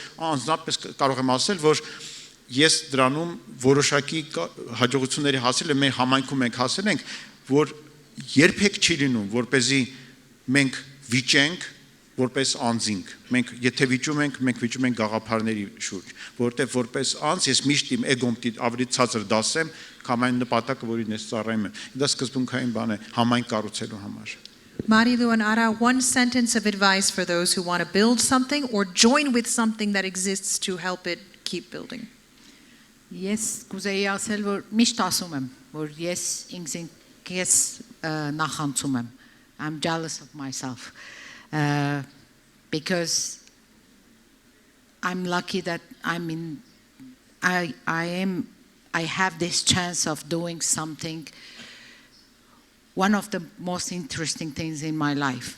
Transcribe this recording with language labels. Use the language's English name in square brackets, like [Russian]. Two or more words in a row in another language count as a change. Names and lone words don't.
[Armenian] անձնապես կարող եմ ասել, որ ես դրանում որոշակի հաջողությունների հասել եմ, մեր համայնքում մենք հասել ենք, որ երբեք չի լինում, որպեսզի մենք վիճենք, որպես անձինք, մենք եթե վիճում ենք, մենք վիճում ենք գաղափարների շուրջ, որտեղ որպես անձ ես միշտ իմ էգոմ պիտի ավելի ցածր դասեմ, քան այն նպատակը, որին ես ծառայում եմ։ Դա սկզբունքային բան է համայնք կառուցելու համար։ [English] Marilu and Ara, one sentence of advice for those who want to build something or join with something that exists to help it keep building. [Armenian] Ես կուզեի ասել, որ միշտ ասում եմ, որ ես ինքս նախանցում եմ. [English] I'm jealous of myself. Because I'm lucky that I have this chance of doing something, one of the most interesting things in my life.